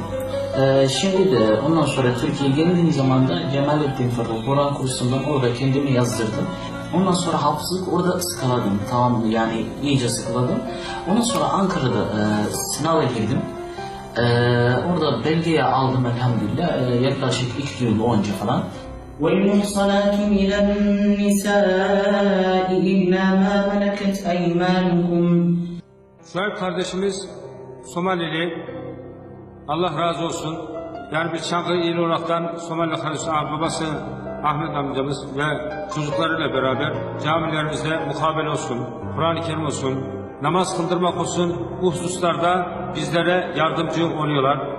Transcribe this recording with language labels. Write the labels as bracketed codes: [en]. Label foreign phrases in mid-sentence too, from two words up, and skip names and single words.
[tr] Şimdi de ondan sonra Türkiye'ye geldiğim zaman da Cemalettin Fırıl Kur'an kursundan orada kendimi yazdırdım. Ondan sonra hafızlık orada ıskaladım. Tamam mı? Yani iyice sıkıladım. Ondan sonra Ankara'da sınava girdim. Orada belgeyi aldım elhamdülillah. Yaklaşık 2 yıl önce falan. [ar] وَالْمُحْصَنَاتُ مِنَ النِّسَاءِ إِلَّا مَا مَلَكَتْ أَيْمَانُكُمْ. [tr] Şuayb kardeşimiz Somalili, Allah razı olsun. Yani biz Çankırı il olaraktan Somali kardeşi babası Ahmet amcamız ve çocuklarıyla beraber camilerimizde mukabele olsun, Kur'an-ı Kerim olsun, namaz kıldırmak olsun, bu hususlarda bizlere yardımcı oluyorlar.